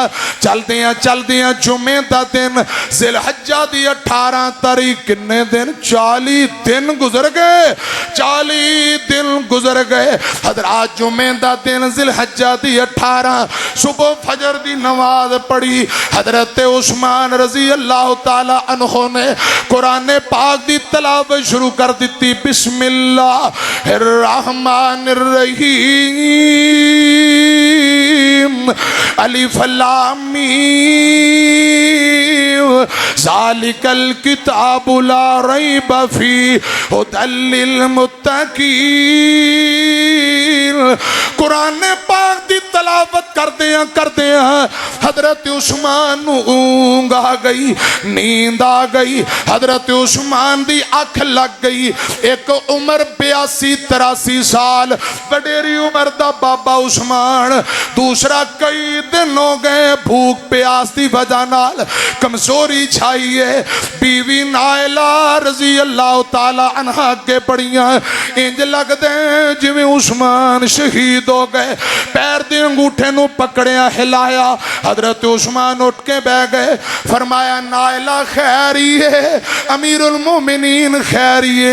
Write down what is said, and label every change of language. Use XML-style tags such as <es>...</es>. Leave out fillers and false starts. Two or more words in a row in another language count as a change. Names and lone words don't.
<pa>چلدیاں جمعے دا دن ذوالحجہ دی 18 تاریخ کنے دن 40 دن گزر گئے 40 دن گزر گئے 40 दिन गुजर गए। حضرات جمعے دا دن ذوالحجہ دی 18 صبح فجر دی نماز پڑھی. حضرت عثمان</pa> <ar>رضي الله تعالى عنه</ar> <pa>نے قرآن پاک دی تلاوت شروع کر دی.</pa> <ar>بسم الله الرحمن الرحيم الم ذلك الكتاب لا ريب فيه هدى للمتقين.</ar> <pa>قرآن پاک دی تلاوت کردے حضرت عثمان نوں اونگھ آ گئی نیند آ گئی. حضرت عثمان دی اکھ لگ گئی اک عمر 82-83 سال وڈیری عمر دا بابا عثمان. دوسرا کئی دن ہو گئے بھکھ پیاس دی وجہ نال کمزوری چھائی ہے. بیوی نائلہ</pa> <ar>رضي الله تعالى عنها</ar> <pa>اگے پڑیاں انج لگدے جویں عثمان شہید ہو گئے. پیر دے انگوٹھے نوں پھڑیا ہلایا. حضرت عثمان اٹھ کے بہہ گئے. فرمایا نائلہ خیریے</pa> <ar>أمير المؤمنين</ar> <pa>خیریے.</pa>